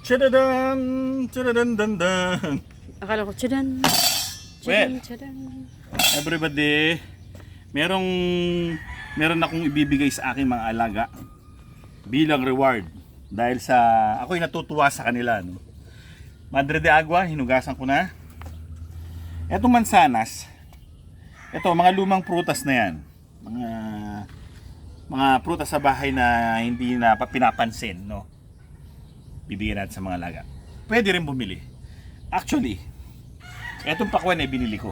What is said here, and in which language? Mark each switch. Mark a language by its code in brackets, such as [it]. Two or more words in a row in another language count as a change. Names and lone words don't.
[tl] Chadadan, chadadan, dandan. Akala ko, tsadan. Well, Tsadan. everybody, meron akong ibibigay sa aking mga alaga bilang reward dahil sa ako'y natutuwa sa kanila, no? Madre de Agua, hinugasan ko na. Etong mansanas, ito mga lumang prutas na yan. Mga prutas sa bahay na hindi na pinapansin, no? Bibigyan natin sa mga alaga. Pwede rin bumili. Actually, etong pakwan ay binili ko.